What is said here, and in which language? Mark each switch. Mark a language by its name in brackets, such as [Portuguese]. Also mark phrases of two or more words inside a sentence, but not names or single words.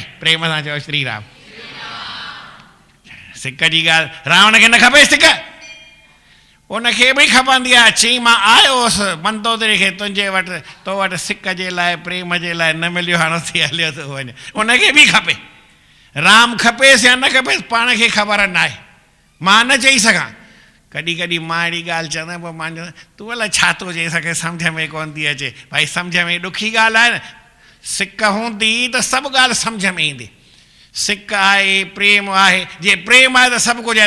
[Sindhi] प्रेम सां चओ श्री राम। सिक जी ॻाल्हि, रावण खे न खपे सिक, उनखे बि खपंदी आहे। चई मां आयो हुउसि मंदोदरी खे तुंहिंजे वटि, तो वटि सिक जे लाइ, प्रेम जे लाइ, न मिलियो, हाणे थी हलियो थो वञे, उनखे बि खपे। राम खपेसि या न खपेसि पाण खे ख़बर न आहे, मां न चई सघां। कॾहिं कॾहिं मां अहिड़ी ॻाल्हि चवंदा, पोइ मां चवंदा तूं अलाए छा थो चई सघे, सम्झ में कोन थी अचे। भाई सम्झ में ॾुखी ॻाल्हि आहे न, सिक हूंदी त सभु ॻाल्हि सम्झ में ईंदी। सिक आहे, प्रेम आहे, जे प्रेम आहे त सभु कुझु आहे।